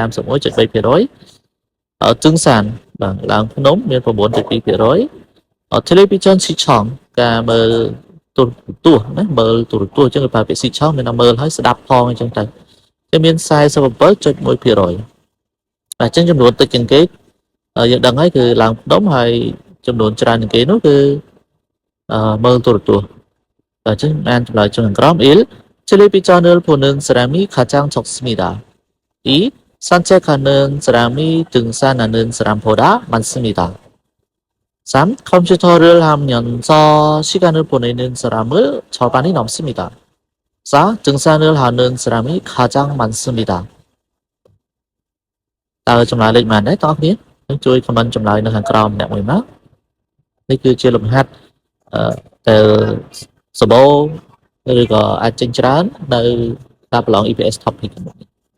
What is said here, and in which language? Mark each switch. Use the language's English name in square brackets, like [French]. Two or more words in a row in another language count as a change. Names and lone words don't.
[Khmer] 31.3% ទិញសានបាទឡើងភ្នំមាន 9.2% Television ស៊ីឆងការមើលទូរទស្សន៍ណាមើលទូរទស្សន៍អញ្ចឹងគេប្រើពាក្យស៊ីឆងមានតែមើលហើយស្ដាប់ផងអញ្ចឹងទៅវាមាន 47.1% អញ្ចឹងចំនួនតិចជាងគេយើងដឹងហើយគឺឡើងភ្នំហើយចំនួនច្រើនជាងគេនោះគឺមើលទូរទស្សន៍អញ្ចឹងអានចម្លើយចំនួនក្រោម [Korean] Television을 보는 사람이 가장 적습니다. 2. 산책하는 사람이 등산하는 사람보다 많습니다. 3. 컴퓨터를 하면서 시간을 보내는 사람을 절반이 넘습니다. 4. 등산을 하는 사람이 가장 많습니다. [Khmer] តើចម្លើយលេខប៉ុន្មានដែរតោះគ្នាជួយ comment ចម្លើយនៅខាងក្រោមអ្នកមួយមកនេះគឺជាលំហាត់ដែលសបោឬក៏អាចចេញច្រើននៅការប្រឡង EPS Topic នេះ